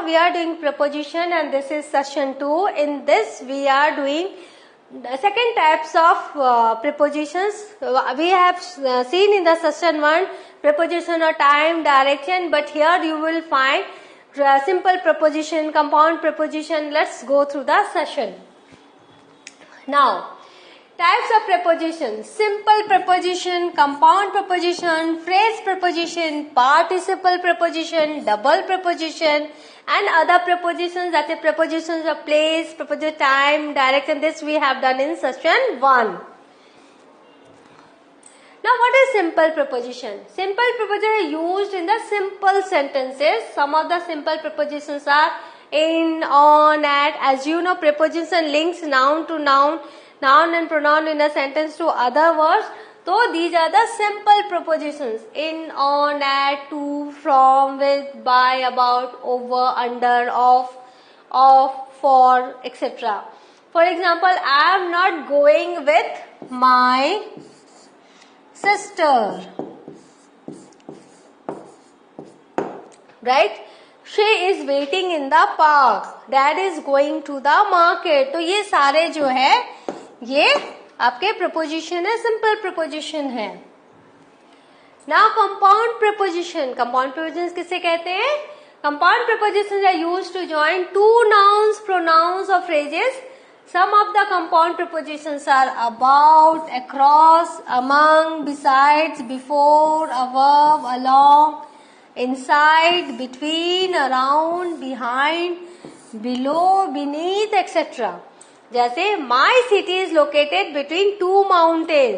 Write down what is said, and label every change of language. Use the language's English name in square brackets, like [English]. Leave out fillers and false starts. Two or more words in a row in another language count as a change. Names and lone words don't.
[English] We are doing preposition and this is session 2. In this we are doing the second types of prepositions. We have seen in the session 1 preposition of time, direction, but here you will find simple preposition, compound preposition. Let's go through the session. Now, types of preposition: simple preposition, compound preposition, phrase preposition, participle preposition, double preposition, and other prepositions, that is prepositions of place, preposition of time, direction. This we have done in session 1. Now, what is simple preposition? Simple preposition are used in the simple sentences. Some of the simple prepositions are in, on, at. As you know, preposition links noun to noun, noun and pronoun in a sentence to other words. So these are the simple prepositions: in, on, at, to, from, with, by, about, over, under, of, for, etc. For example, I am not going with my sister. Right? She is waiting in the park. Dad is going to the market. [Hindi] तो ये सारे जो है ये आपके प्रपोजिशन है, [English] simple preposition [Hindi] है. [English] now compound preposition. compound preposition [Hindi] किसे कहते हैं? [English] compound preposition are used to join two nouns, pronouns and phrases. Some of the compound prepositions are about, across, among, besides, before, above, along, inside, between, around, behind, below, beneath, etc. जैसे my city is located between two mountains.